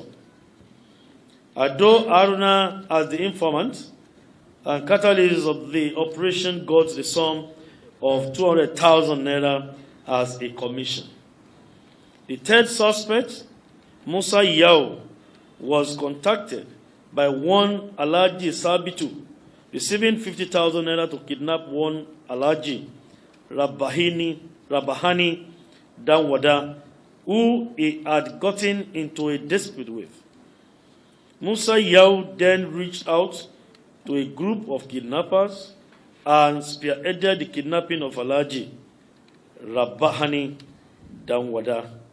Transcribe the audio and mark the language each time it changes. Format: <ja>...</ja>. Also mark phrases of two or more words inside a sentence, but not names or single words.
<en>Ado Aruna, as the informant and catalyst of the operation, got the sum of 200,000 naira as a commission. The third suspect, Musa Yao, was contacted by one Alhaji Sabitu, receiving 50,000 naira to kidnap one Alhaji Rabahani Danwada, who he had gotten into a dispute with. Musa Yao then reached out to a group of kidnappers and spearheaded the kidnapping of Alhaji Rabahani Danwada.</en>